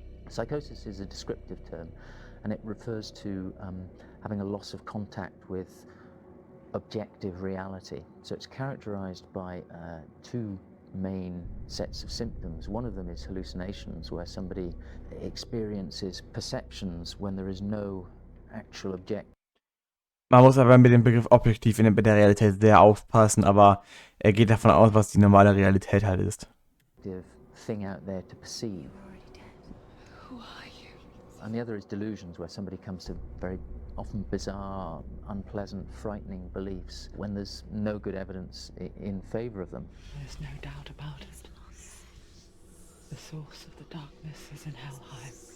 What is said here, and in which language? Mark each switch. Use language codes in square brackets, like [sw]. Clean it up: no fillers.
[en] Psychosis is a descriptive term, and it refers to having a loss of contact with objective reality. So it's characterized by two main sets of symptoms. One of them is hallucinations, where somebody experiences perceptions when there is no actual object. [de] Man muss aber mit dem Begriff objektiv in der Realität sehr aufpassen, aber er geht davon aus, was die normale Realität halt ist. [en] Thing out there to perceive. Who are you? And the other is delusions, where somebody comes to very often bizarre, unpleasant, frightening beliefs when there's no good evidence in favor of them. There's no doubt about it. The source of the darkness is in Helheim.